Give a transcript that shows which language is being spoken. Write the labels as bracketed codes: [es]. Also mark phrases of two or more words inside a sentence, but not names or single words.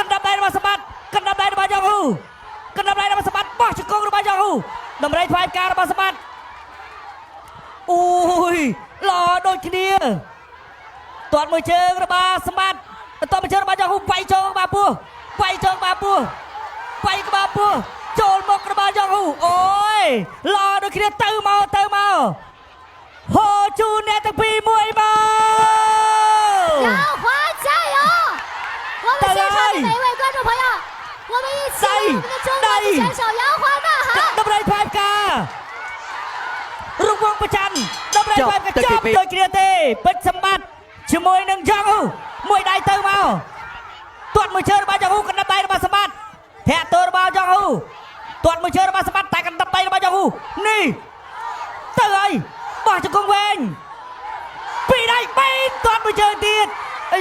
[km] ណ្ដាប់ដៃរបស់សម្បត្តិកណ្ដាប់ដៃរបស់យ៉ាងហូរកណ្ដាប់ដៃរបស់សម្បត្តិបោះជង្គង់របស់យ៉ាងហូរតម្រៃផ្លាយការរបស់សម្បត្តិអូយល្អដូចគ្នាទាត់មួយជើងរបស់សម្បត្តិទាត់មួយជើងរបស់យ៉ាងហូរវាយចូលក្បាលពោះវាយក្បាលពោះចូលមករបស់យ៉ាងហូអូយល្អដូចគ្នាទៅមកហូជូនអ្នកទាំងពីរមួយមក [zh] 杨华加油！我们现场的每一位观众朋友，我们一起为我们的中国的选手杨华呐喊！ [km] តម្រៃផ្លាយការរង្វង់ប្រច័នតម្រៃផ្លាយការចាប់ដូចគ្នាទេពេជ្រសម្បត្តិជាមួយនឹងយ៉ាងហូមួយដៃទៅមកទាត់មួយជើងរបស់យ៉ាងហូកណ្ដាប់ដៃរបស់សម្បត្តិធាក់ទោរបស់យ៉ាងហូទាត់មួយ ជើងរបស់សម្បត្តិតែកណ្ដាប់ដៃរបស់យ៉ាងហូនេះទៅហើយបោះជង្គង់វែងពីដៃបែកទាត់មួយជើងទៀតអា